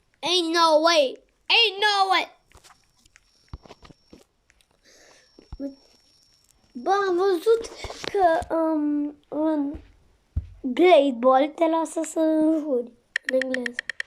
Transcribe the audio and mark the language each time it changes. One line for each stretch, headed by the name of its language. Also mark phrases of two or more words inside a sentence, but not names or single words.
English: Ain't no way. Ain't no way.
Romanian: Bă, am văzut că în Great Ball te lasă să înjuri în engleză.